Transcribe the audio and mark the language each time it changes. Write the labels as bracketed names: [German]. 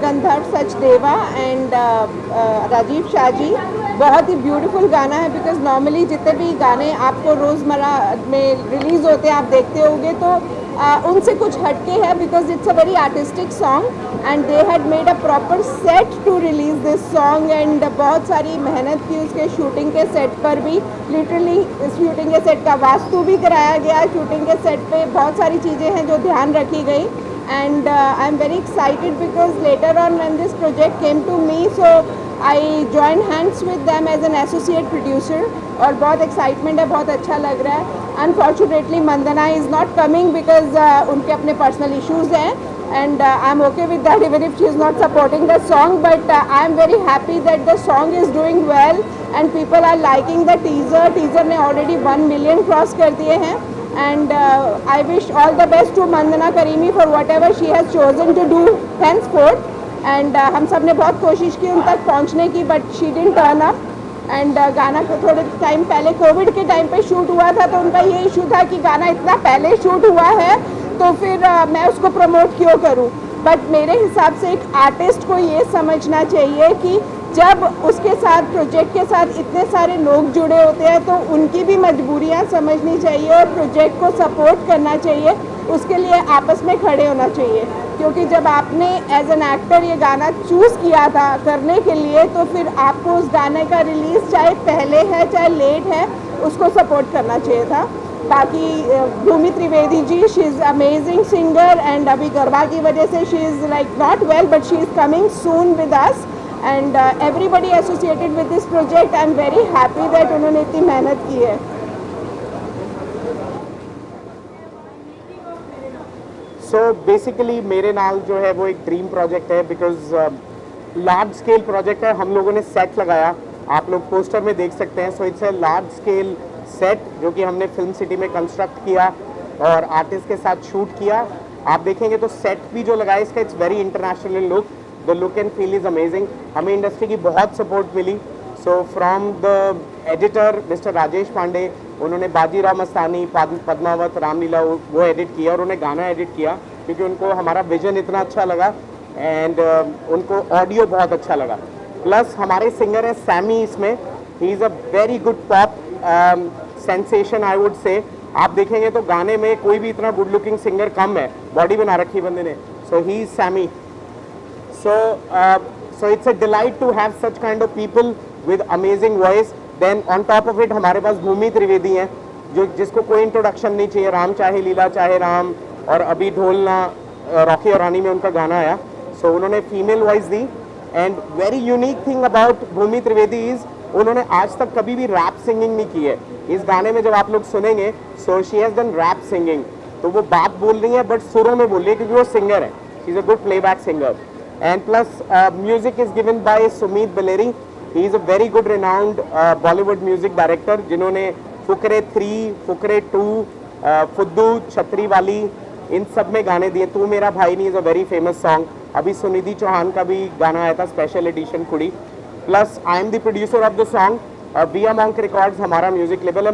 [English] Gandharv Sachdeva and Rajeev Shahji. [Hindi] बहुत ही beautiful गाना है बिकॉज नॉर्मली जितने भी गाने आपको रोज़मर्रा में रिलीज़ होते हैं आप देखते होंगे तो उनसे कुछ हटके है [English] because it's a very artistic song and they had made a proper set to release this song [Hindi] and बहुत सारी मेहनत की उसके शूटिंग के सेट पर भी. लिटरली शूटिंग के सेट का वास्तु भी कराया गया. शूटिंग के सेट पे बहुत सारी चीज़ें हैं जो ध्यान रखी गई. [English] And I'm very excited because later on when this project came to me, so I joined hands with them as an associate producer. [Hindi] और बहुत [English] excitement [Hindi] है, बहुत अच्छा लग रहा है. [English] Unfortunately, Mandana is not coming because [Hindi] उनके अपने [English] personal issues [Hindi] हैं, [English] and I'm okay with that even if she is not supporting the song. But I'm very happy that the song is doing well and people are liking the teaser. [Hindi] Teaser ने [English] already 1 million cross [Hindi] कर दिए हैं. [English] And I wish all the best to Mandana Karimi for whatever she has chosen to do henceforth. [Hindi] And हम सब ने बहुत कोशिश की उन तक पहुंचने की [English] but she didn't turn up. [Hindi] And गाना को थोड़े टाइम पहले कोविड के टाइम पे शूट हुआ था तो उनका ये इशू था कि गाना इतना पहले शूट हुआ है तो फिर मैं उसको प्रमोट क्यों करूं. बट मेरे हिसाब से एक आर्टिस्ट को ये समझना चाहिए कि जब उसके साथ प्रोजेक्ट के साथ इतने सारे लोग जुड़े होते हैं तो उनकी भी मजबूरियां समझनी चाहिए और प्रोजेक्ट को सपोर्ट करना चाहिए. उसके लिए आपस में खड़े होना चाहिए क्योंकि जब आपने [English] as an actor [Hindi] ये गाना चूज़ किया था करने के लिए तो फिर आपको उस गाने का रिलीज़ चाहे पहले है चाहे लेट है उसको सपोर्ट करना चाहिए था. [English] बाकी Bhoomi Trivedi ji she is amazing singer and [Hindi] अभी गरबा की वजह से [English] She is like not well but she is coming soon with us. And everybody associated with this project, I'm very happy that [Hindi] उन्होंने इतनी मेहनत की है. [English] So basically [Hindi] मेरे नाल जो है वो एक [English] dream project [Hindi] है बिकॉज [English] large scale project [Hindi] है. हम लोगों ने सेट लगाया, आप लोग पोस्टर में देख सकते हैं. [English] so it's a large scale set [Hindi] जो कि हमने फिल्म सिटी में कंस्ट्रक्ट किया और आर्टिस्ट के साथ शूट किया. आप देखेंगे तो सेट भी जो लगाया इसका [English] It's very international look. The look and feel is amazing. [Hindi] हमें इंडस्ट्री की बहुत support milli. [English] so from the editor [Hindi] mister Rajesh Pandey, उन्होंने बाजीराव मस्तानी, पद्मावत, रामलीला वो एडिट किया और उन्हें गाना एडिट किया क्योंकि उनको हमारा विजन इतना अच्छा लगा एंड उनको ऑडियो बहुत अच्छा लगा. प्लस हमारे सिंगर हैं सैमी इसमें. [English] He is a very good pop sensation I would say. [Hindi] आप देखेंगे तो गाने में कोई भी इतना [English] good looking singer [Hindi] कम है. बॉडी बना रखी बंदे ने. [English] So he is Sammy. So it's a delight to have such kind of people with amazing voice. Then on top of it [Hindi] हमारे पास भूमि त्रिवेदी हैं जो जिसको कोई इंट्रोडक्शन नहीं चाहिए. राम चाहे लीला चाहे राम और अभी ढोलना रॉकी और रानी में उनका गाना आया. सो उन्होंने female voice the. [English] and very unique thing about [Hindi] Bhumi Trivedi is उन्होंने आज तक कभी भी रैप सिंगिंग नहीं की है. इस गाने में जब आप लोग सुनेंगे [English] So she has done rap singing. [Hindi] तो वो बात बोल रही है बट सुरों में बोल रही है क्योंकि वो सिंगर है. [English] She is a good playback singer. And plus music is given by Sumit Baleri. He is a very good renowned Bollywood music director [Hindi] जिन्होंने फुकरे 3, फुकरे 2, फुद्दू, छतरी वाली इन सब में गाने दिए. तू मेरा भाई नहीं [English] Is a very famous song. [Hindi] अभी सुनिधि चौहान का भी गाना आया था स्पेशल एडिशन कुड़ी. [English] Plus I am the producer of the song. Bia Monk records [Hindi] हमारा म्यूजिक लेबल है.